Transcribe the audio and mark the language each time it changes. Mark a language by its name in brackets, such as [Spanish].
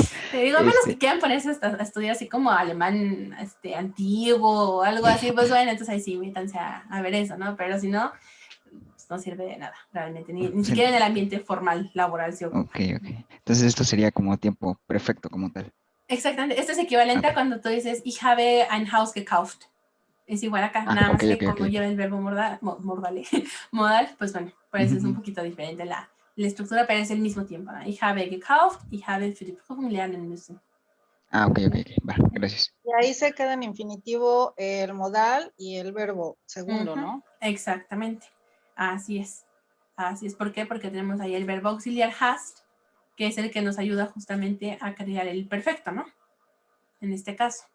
[Spanish] Te digo, a menos que quieran ponerse a estudiar así como alemán antiguo o algo así, pues bueno, entonces ahí sí, métanse a ver eso, ¿no? Pero si no, pues no sirve de nada, realmente, ni siquiera en el ambiente formal laboral se ocupa. Ok. Entonces esto sería como tiempo perfecto como tal. Exactamente, esto es equivalente a Ok. cuando tú dices, [German] ich habe ein Haus gekauft. [Spanish] Es igual acá, nada más que Ok. como lleva el verbo modal, pues bueno, por eso es un Ujú. poquito diferente la estructura, pero es el mismo tiempo, ¿no? [German] Ich habe gekauft, ich habe für die Prüfung lernen müssen. Ok. [Spanish] ¿Vale? Va, gracias. Y ahí se queda en infinitivo el modal y el verbo segundo, ¿no? Exactamente, así es. Así es, ¿por qué? Porque tenemos ahí el verbo auxiliar hast, que es el que nos ayuda justamente a crear el perfecto, ¿no? En este caso.